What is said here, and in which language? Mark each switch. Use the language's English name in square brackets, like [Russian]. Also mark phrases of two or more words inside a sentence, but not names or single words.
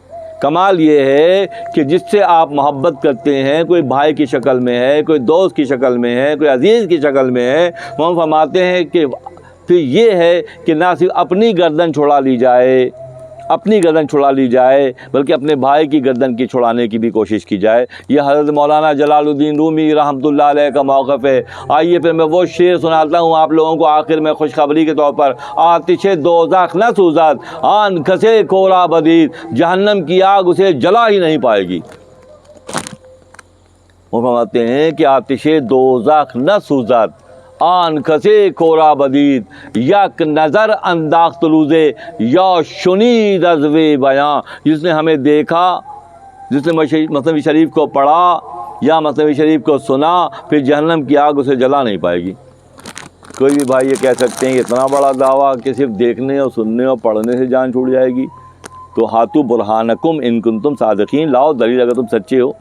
[Urdu] کمال یہ ہے کہ جس سے آپ محبت کرتے ہیں، کوئی بھائی کی شکل میں ہے، کوئی دوست کی شکل میں ہے، کوئی عزیز کی شکل میں ہے، وہ فرماتے ہیں کہ پھر یہ ہے کہ نہ صرف اپنی گردن چھڑا لی جائے بلکہ اپنے بھائی کی گردن کی چھڑانے کی بھی کوشش کی جائے۔ یہ حضرت مولانا جلال الدین رومی رحمۃ اللہ علیہ کا موقف ہے۔ آئیے پھر میں وہ شعر سناتا ہوں آپ لوگوں کو آخر میں خوشخبری کے طور پر۔ [Persian] آتش دوزخ نہ سوزد آن کسے کورا بدید، [Urdu] جہنم کی آگ اسے جلا ہی نہیں پائے گی۔ وہ فرماتے ہیں کہ [Persian] آتش دوزخ نہ سوزد آن کسے کورا بدید، یک نظر انداخت روزے یا شنید از وی بیاں، [Urdu] جس نے ہمیں دیکھا، جس نے مثنوی شریف کو پڑھا یا مثنوی شریف کو سنا، پھر جہنم کی آگ اسے جلا نہیں پائے گی۔ کوئی بھی بھائی یہ کہہ سکتے ہیں کہ اتنا بڑا دعویٰ کہ صرف دیکھنے اور سننے اور پڑھنے سے جان چھوٹ جائے گی، تو [Arabic] ہاتو برہانکم ان کنتم صادقین، [Urdu] لاؤ دلیل اگر تم سچے ہو۔